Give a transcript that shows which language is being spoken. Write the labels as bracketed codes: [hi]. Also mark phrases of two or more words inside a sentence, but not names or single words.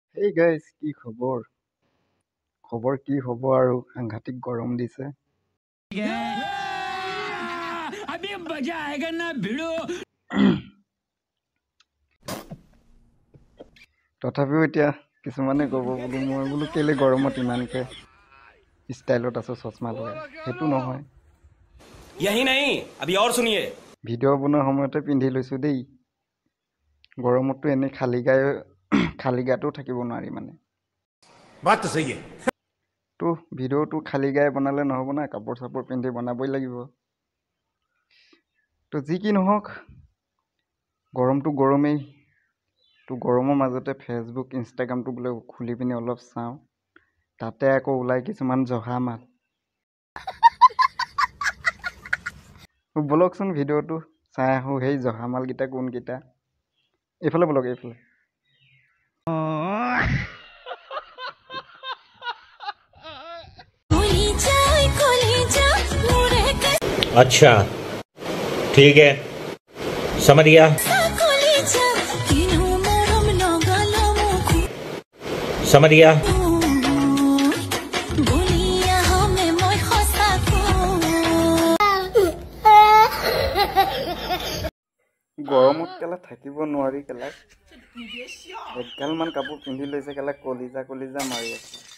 [en] Hey guys, [as] কি খবৰ? খবৰ কি হ'ব আৰু সাংঘাতিক গৰম দিছে। [hi] अभी मजा आएगा ना भिड़ो। [as] তথাপিও এতিয়া কিছুমানে ক'ব মই বোলো কেলে গৰমত ইমানকে ষ্টাইলত আছো চশমা লগাই। সেইটো নহয়। [hi] यही नहीं अभी और सुनिए। [as] ভিডিঅ' বনোৱাৰ সময়তে পিন্ধি লৈছো দেই। গৰমততো এনেই খালী গাটো থাকিব নোৱাৰি মানে। [hi] बात तो सही है। [as] তো ভিডিঅ'টো খালী গায়ে বনালে নহ'ব না, কাপোৰ চাপোৰ পিন্ধি বনাবই লাগিব। তো যি কি নহওক, গৰমটো গৰমেই। তো গৰমৰ মাজতে ফেচবুক ইনষ্টাগ্ৰামটো বোলে খুলি পিনি অলপ চাওঁ, তাতে আকৌ ওলাই কিছুমান জহা মাল। বলকচোন ভিডিঅ'টো চাই আহোঁ, সেই জহা মালকেইটা কোনকেইটা। এইফালে বলক, এইফালে। [hi] अच्छा ठीक है, समझ गया। समझ गया। [as] গৰমত কেলা থাকিব নোৱাৰি, কেলা এগালমান কাপোৰ পিন্ধি লৈছে, কেলা কলিজা কলিজা মাৰি আছে।